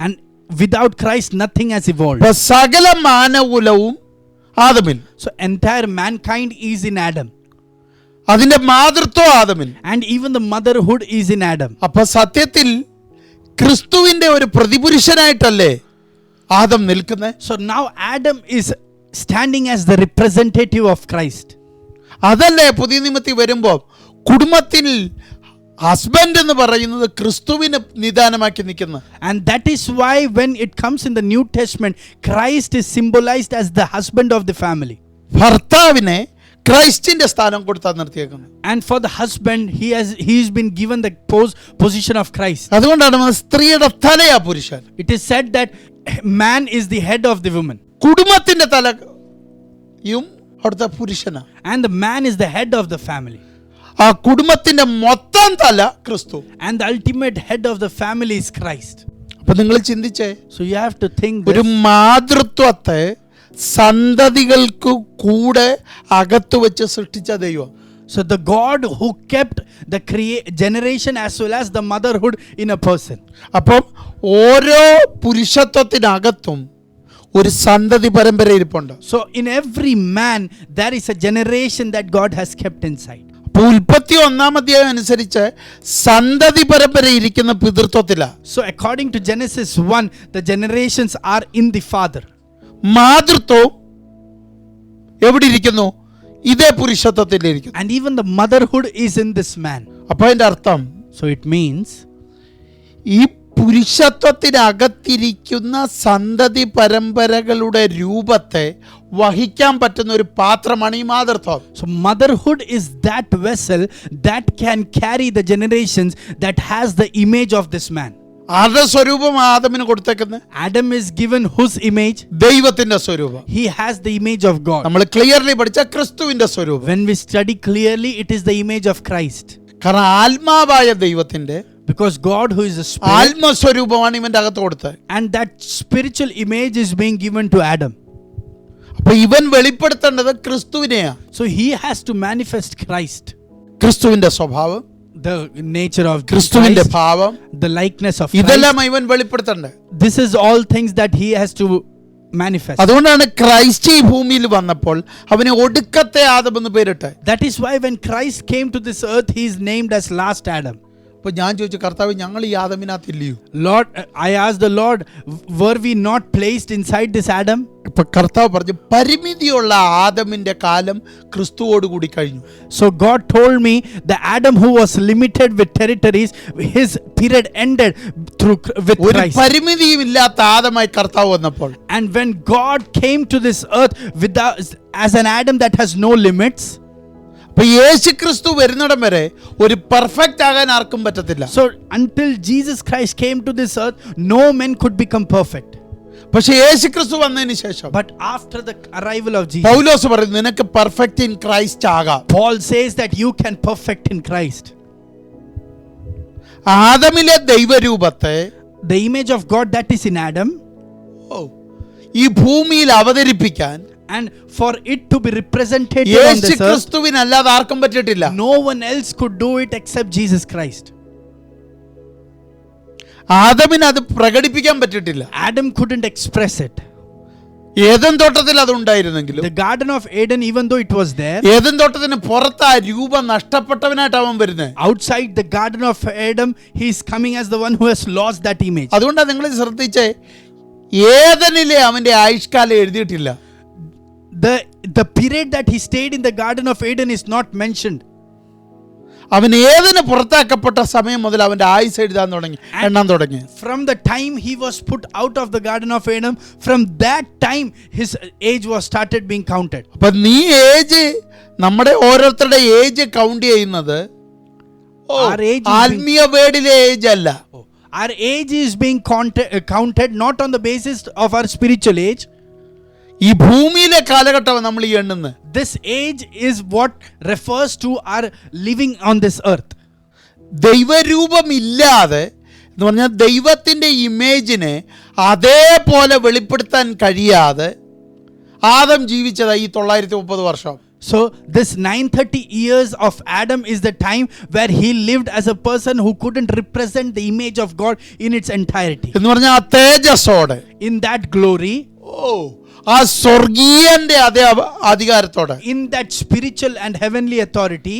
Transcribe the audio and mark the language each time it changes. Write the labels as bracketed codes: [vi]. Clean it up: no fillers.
[en] And without Christ nothing has evolved. [ml] അപ്പൊ സകല മാനകുലവും ആദമിൽ, [en] So entire mankind is in Adam. [ml] അതിന്റെ മാതൃത്വം ആദമിൽ. [en] And even the motherhood is in Adam. [ml] അപ്പൊ സത്യത്തിൽ ക്രിസ്തുവിന്റെ ഒരു പ്രതിപുരുഷനായിട്ടല്ലേ ആദം നിൽക്കുന്നത്? [en] So now Adam is standing as the representative of Christ. [ml] അതല്ലേ പുതിയ നിയമത്തിൽ വരുമ്പോൾ കുടുംബത്തിൽ ഹസ്ബൻഡ് എന്ന് പറയുന്നത് ക്രിസ്തുവിനെ നിദാനമാക്കി നിൽക്കുന്നത്. [en] And that is why when it comes in the New Testament, Christ is symbolized as the husband of the family. [ml] ഭർത്താവിനെ ക്രൈസ്റ്റിന്റെ സ്ഥാനം കൊടുത്താൽ നിർത്തിയേക്കുന്നത്. [en] And for the husband, he's been given the position of Christ. [ml] അതുകൊണ്ടാണ് സ്ത്രീയുടെ തലയാ പുരുഷൻ. [en] It is said that man is the head of the woman. [ml] കുടുംബത്തിന്റെ തലയും അവിടുത്തെ പുരുഷനാ. [en] And the man is the head of the family. [ml] ആ കുടുംബത്തിന്റെ മൊത്തം തല ക്രിസ്തു. [en] And the ultimate head of the family is Christ. [ml] അപ്പൊ നിങ്ങൾ ചിന്തിച്ചേ, [en] So you have to think [ml] ഒരു [en] this. [ml] മാതൃത്വത്തെ സന്തതികൾക്ക് കൂടെ അകത്തു വെച്ച് സൃഷ്ടിച്ച ദൈവം. [en] So the God who kept the generation as well as the motherhood in a person. [ml] അപ്പം ഓരോ പുരുഷത്വത്തിനകത്തും ഒരു സന്തതി പരമ്പര ഇരിപ്പുണ്ട്. [en] So in every man there is a generation that God has kept inside. [ml] അപ്പോൾ 31 അധ്യായം അനുസരിച്ച് സന്തതി പരമ്പര ഇരിക്കുന്ന പിതൃത്വത്തിലാ. [en] So according to Genesis 1, the generations are in the father. [ml] മാതൃത്വം എവിടെ ഇരിക്കുന്നു? ഇതേ പുരുഷത്വത്തിലിരിക്കുന്നു. [en] And even the motherhood is in this man. [ml] അപ്പൊ അതിന്റെ അർത്ഥം, [en] So it means [ml] ഈ പുരുഷത്വത്തിനകത്തിരിക്കുന്ന സന്തതി പരമ്പരകളുടെ രൂപത്തെ വഹിക്കാൻ പറ്റുന്ന ഒരു പാത്രമാണ് ഈ മാതൃത്വം. [en] so motherhood is that vessel that can carry the generations that has the image of this man. [ml] ആരുടെ സ്വരൂപം ആദമിന് കൊടുത്തേക്കുന്നത്? [en] Adam is given whose image? [ml] ദൈവത്തിന്റെ സ്വരൂപം. [en] He has the image of God. [ml] നമ്മൾ ക്ലിയർലി പഠിച്ച ക്രിസ്തുവിന്റെ സ്വരൂപം. [en] When we study clearly, it is the image of Christ. [ml] കാരണം ആത്മാവായ ദൈവത്തിന്റെ, [en] because God who is a spirit, [ml] ആത്മസ്വരൂപമാണ് ഇവന്റെ അകത്ത് കൊടുത്തത്. [en] and that spiritual image is being given to Adam. [ml] അപ്പൊ ഇവൻ വെളിപ്പെടുത്തേണ്ടത് ക്രിസ്തുവിനെയാ. [en] So he has to manifest Christ, [ml] ക്രിസ്തുവിന്റെ സ്വഭാവം, [en] the nature of [ml] ക്രിസ്തുവിന്റെ [en] Christ, [ml] ഭാവം, [en] the likeness of Christ. [ml] ഇതെല്ലാം ഇവൻ വെളിപ്പെടുത്തണ്ടേ. [en] This is all things that he has to manifest. [ml] അതുകൊണ്ടാണ് Christ ഈ ഭൂമിയിൽ വന്നപ്പോൾ അവനെ ഒടുക്കത്തെ ആദം എന്ന് പേരിട്ടെ. [en] That is why when Christ came to this earth, he is named as last Adam. [ml] അപ്പൊ ഞാൻ ചോദിച്ചു, കർത്താവ്, ഞങ്ങൾ ഈ ആദമിനകത്തില്ലയോ? [en] Lord, I asked the Lord, were we not placed inside this Adam? [ml] ഇപ്പൊ കർത്താവ് പറഞ്ഞു, പരിമിതിയുള്ള ആദമിന്റെ കാലം ക്രിസ്തുവോട് കൂടി കഴിഞ്ഞു. [en] So God told me the Adam who was limited with territories, his period ended with [ml] ഒരു [en] Christ. [ml] പരിമിതിയും ഇല്ലാത്ത ആദമായി കർത്താവ് വന്നപ്പോൾ, [en] And when God came to this earth as an Adam that has no limits, [ml] അപ്പൊ യേശു ക്രിസ്തു വരുന്നിടം വരെ ഒരു പെർഫെക്റ്റ് ആകാൻ ആർക്കും പറ്റത്തില്ല. [en] so until Jesus Christ came to this earth, no man could become perfect. [ml] പക്ഷെ യേശു ക്രിസ്തു വന്നതിന് ശേഷം [en] But after the arrival of Jesus, [ml] പൗലോസ് പറയുന്നു, നിനക്ക് [en] perfect in Christ [ml] ആകാം. [en] Paul says that you can perfect in Christ. [ml] ആദമിലെ ദൈവരൂപത്തെ, [en] The image of God that is in Adam, [ml] ഈ ഭൂമിയിൽ അവതരിപ്പിക്കാൻ [en] and for it to be represented on [ml] Yeshu [en] this earth, [ml] ക്രിസ്തുവിനല്ലാതെ ആർക്കും പറ്റിയിട്ടില്ല. [en] no one else could do it except Jesus Christ. [ml] ആദമിന് അത് പ്രകടിപ്പിക്കാൻ പറ്റിയിട്ടില്ല. [en] Adam couldn't express it. [ml] Eden തോട്ടത്തിൽ അത് ഉണ്ടായിരുന്നെങ്കിലും, [en] The Garden of Eden, even though it was there, [ml] Eden തോട്ടത്തിന് പുറത്ത് ആ രൂപം നഷ്ടപ്പെട്ടവനായിട്ട് അവൻ വരുന്നത്. [en] outside the Garden of Eden, he is coming as the one who has lost that image. [ml] അതുകൊണ്ടാണ് നിങ്ങൾ ശ്രദ്ധിച്ചേ, ഏദനിലെ അവന്റെ ആയുഷ്കാലം എഴുതിയിട്ടില്ല. [en] The period that he stayed in the Garden of Eden is not mentioned. [ml] അവൻ ഏതിന് പുറത്താക്കപ്പെട്ട സമയം മുതൽ അവന്റെ ആയുസ് എഴുതാൻ തുടങ്ങി, എണ്ണാൻ തുടങ്ങി. [en] From the time he was put out of the Garden of Eden, from that time his age was started being counted. [ml] അപ്പൊ നീ ഏജ്, നമ്മുടെ ഓരോരുത്തരുടെ ഏജ് കൗണ്ട് ചെയ്യുന്നത് [en] Our age is [ml] ആത്മീയ വേടിലെ ഏജ് അല്ല. [en] Our age is being counted not on the basis of our spiritual age. [ml] ഈ ഭൂമിയിലെ കാലഘട്ടം നമ്മൾ ഈ എണ്ണുന്നത്. [en] This age is what refers to our living on this earth. [ml] ദൈവരൂപമില്ലാതെ എന്ന് പറഞ്ഞാൽ ദൈവത്തിന്റെ ഇമേജിനെ അതേപോലെ വെളിപ്പെടുത്താൻ കഴിയാതെ ആദം ജീവിച്ചതായി ഈ 930 വർഷം. [en] So this 930 years of Adam is the time where he lived as a person who couldn't represent the image of God in its entirety. [ml] എന്ന് പറഞ്ഞാൽ ആ തേജസ്സോടെ, [en] In that glory, [ml] ആ സ്വർഗീയന്റെ അതേ അധികാരത്തോടെ, [en] in that spiritual and heavenly authority,